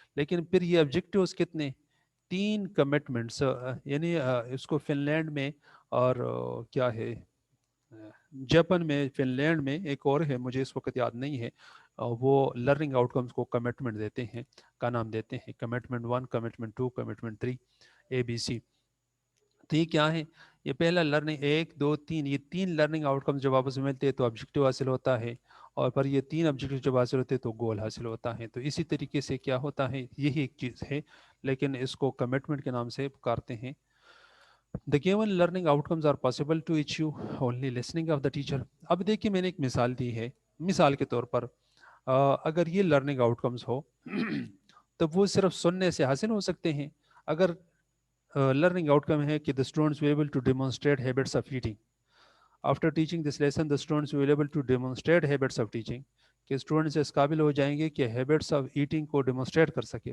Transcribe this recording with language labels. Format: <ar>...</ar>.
<hi>लेकिन फिर ये ऑब्जेक्टिव्स कितने? तीन कमिटमेंट्स, यानी इसको फिनलैंड में और क्या है, जापान में, फिनलैंड में एक और है, मुझे इस वक्त याद नहीं है, वो लर्निंग आउटकम्स को कमिटमेंट देते हैं, का नाम देते हैं कमिटमेंट 1, कमिटमेंट 2, कमिटमेंट 3, ABC। तो ये क्या है? ये पहला लर्निंग, एक दो तीन, ये तीन लर्निंग आउटकम्स जब आपस में मिलते हैं तो ऑब्जेक्टिव हासिल होता है, और पर ये तीन ऑब्जेक्टिव जब हासिल होते हैं तो गोल हासिल होता है। तो इसी तरीके से क्या होता है, यही एक चीज़ है, लेकिन इसको कमिटमेंट के नाम से पुकारते हैं।</hi> <en>The given learning outcomes are possible to achieve only listening of the teacher।</en> <hi>अब देखिए, मैंने एक मिसाल दी है। मिसाल के तौर पर अगर ये लर्निंग आउटकम्स हो तो वो सिर्फ सुनने से हासिल हो सकते हैं। अगर लर्निंग आउटकम है कि the students</hi> <en>will able to demonstrate habits of eating after teaching this lesson, the students will able to demonstrate habits of teaching,</en> <hi>कि स्टूडेंट्स इस काबिल हो जाएंगे कि हैबिट्स ऑफ ईटिंग को डेमोन्स्ट्रेट कर सके।</hi>